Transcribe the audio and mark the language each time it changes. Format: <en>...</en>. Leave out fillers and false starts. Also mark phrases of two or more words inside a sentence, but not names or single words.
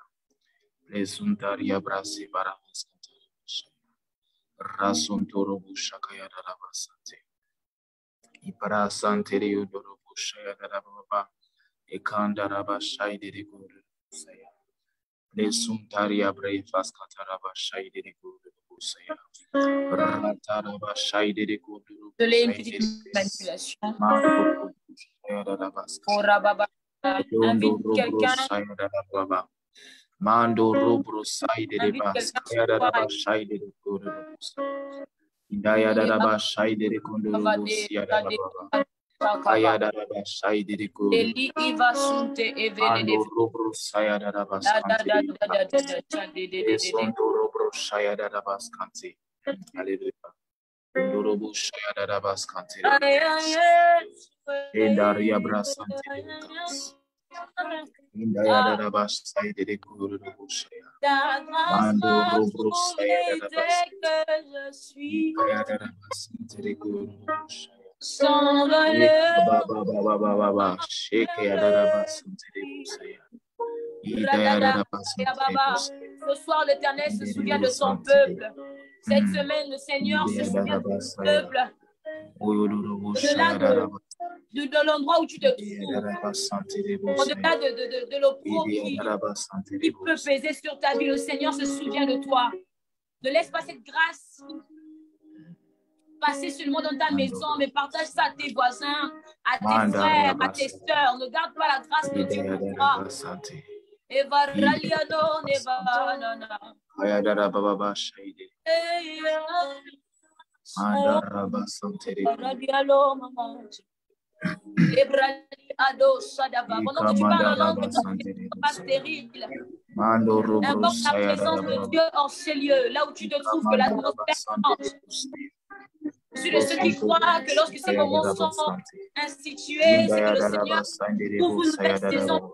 <fr>Lesuntaria brasi barabaskantere shaya. Rasuntorobu shakaya da da basante. Ipara santere udorobu shaya da da baba. Ekanda raba shai de guru saya. Lesuntaria brave baskatara shai de guru saya. Rataraba shai de guru. De une manipulation. Invite quelqu'un. Mando robro side de bas, kaya da ba shide de kodo. Indaya da ba shide de kondo rosia da ba. Kaya da ba shide de kodo. Eli iva sunte evele de. Mando robro saya da ba skante. Sonto robro saya da ba skante. Hallelujah. Ndorobo shaya da ba skante. Endaria brasante. Indaya da ba shide de kodo rosia. Mando robro saya da ba skante. Kaya da ba skante de kodo rosia. Baba shake ya da ba skante de rosia. Ce soir, l'Éternel se souvient de son peuple. Cette semaine, le Seigneur se souvient de son peuple. De l'endroit où tu te trouves, au-delà de l'opprobre qui peut peser sur ta vie, le Seigneur se souvient de toi. Ne laisse pas cette grâce passer seulement dans ta maison, mais partage ça à tes voisins, à tes frères, à tes sœurs. Ne garde pas la grâce que tu pour toi. Eva Raliano Neva Nana. Baba Shaide. Andaraba Santere. Radialo Mama. Ebrali Ado Sadava. Pendant que tu parles en langue, ne sois pas stérile. Invoque la présence de Dieu en ces lieux, là où tu te trouves, que l'atmosphère change. Je suis de ceux qui croient que lorsque ces moments sont institués, c'est que le Seigneur ouvre une nouvelle saison.</fr>